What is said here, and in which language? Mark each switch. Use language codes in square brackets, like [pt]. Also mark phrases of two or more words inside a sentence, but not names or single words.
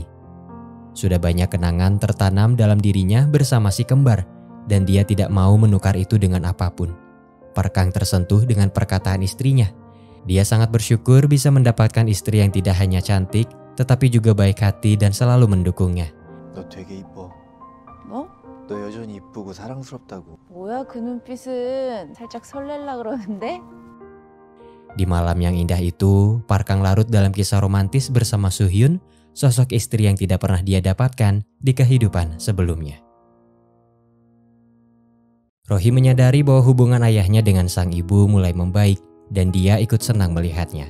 [id] Sudah banyak kenangan tertanam dalam dirinya bersama si kembar, dan dia tidak mau menukar itu dengan apapun. Park Kang tersentuh dengan perkataan istrinya. Dia sangat bersyukur bisa mendapatkan istri yang tidak hanya cantik, tetapi juga baik hati dan selalu mendukungnya. [ko] 너 되게 이뻐. 뭐? 너 여전히 이쁘고 사랑스럽다고. 뭐야 그 눈빛은 살짝 설렐라 그러는데? [id] Di malam yang indah itu, Park Kang larut dalam kisah romantis bersama Soo-hyun, sosok istri yang tidak pernah dia dapatkan di kehidupan sebelumnya. Rohee menyadari bahwa hubungan ayahnya dengan sang ibu mulai membaik dan dia ikut senang melihatnya.